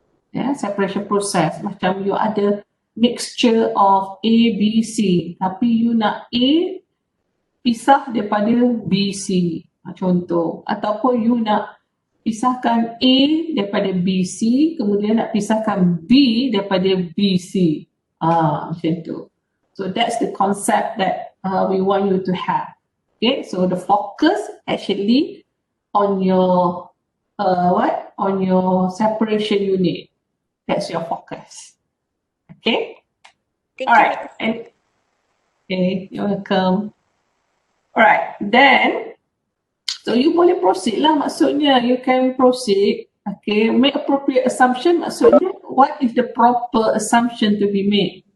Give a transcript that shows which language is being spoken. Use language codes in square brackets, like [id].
[en] Ya, separation process. [ms] Macam [en] you [ms] ada [en] mixture of A, B, C. [ms] Tapi you nak A pisah daripada B, C. Contoh. Ataupun you nak pisahkan A daripada B, C. Kemudian nak pisahkan B daripada B, C. Macam tu. [en] So that's the concept that we want you to have. Okay, so the focus actually on your on your separation unit. That's your focus. Okay. Thank All you. right. And okay, you're welcome. All right. Then, so you [ms] boleh [en] proceed lah. [ms] Maksudnya [en] you can proceed. Okay. Make appropriate assumption. [ms] Maksudnya [en] what is the proper assumption to be made?